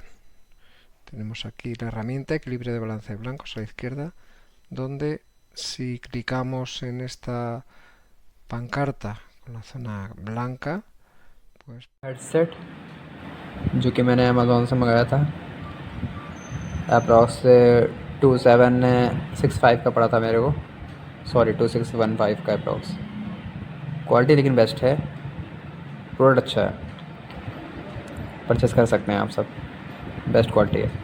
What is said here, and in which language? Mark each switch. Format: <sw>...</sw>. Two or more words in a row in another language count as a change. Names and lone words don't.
<es>Tenemos aquí la herramienta equilibrio de balance de blancos a la izquierda, donde si clicamos en esta pancarta con la zona blanca, pues</es> <hi>हेडसेट जो कि मैंने अमेज़ोन से मंगाया था, अप्रॉक्स 2765 का पड़ा था मेरे को, सॉरी 2615 का अप्रॉक्स। क्वालिटी लेकिन बेस्ट है, प्रोडक्ट अच्छा है, परचेस कर सकते हैं आप सब,</hi> <en>best quality</en> <hi>है।</hi>